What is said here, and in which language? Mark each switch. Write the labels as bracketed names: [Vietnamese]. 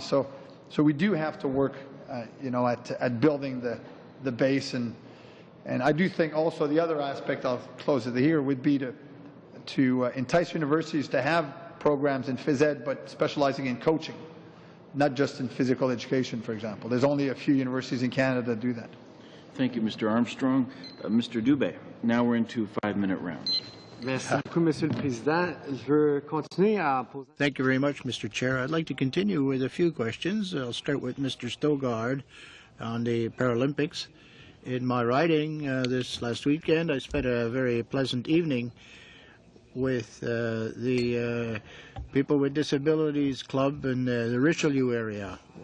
[English] So we do have to work, at building the base, and I do think also the other aspect, I'll close it here, would be to entice universities to have programs in phys ed, but specializing in coaching, not just in physical education, for example. There's only a few universities in Canada that do that. Thank you, Mr. Armstrong. Mr. Dubé, now we're into 5-minute rounds. [French] Merci beaucoup, Monsieur le Président. Je veux continuer à poser... [English] Thank you very much, Mr. Chair. I'd like to continue with a few questions. I'll start with Mr. Stogard on the Paralympics. In my riding this last weekend, I spent a very pleasant evening with the People with Disabilities Club in the Richelieu area.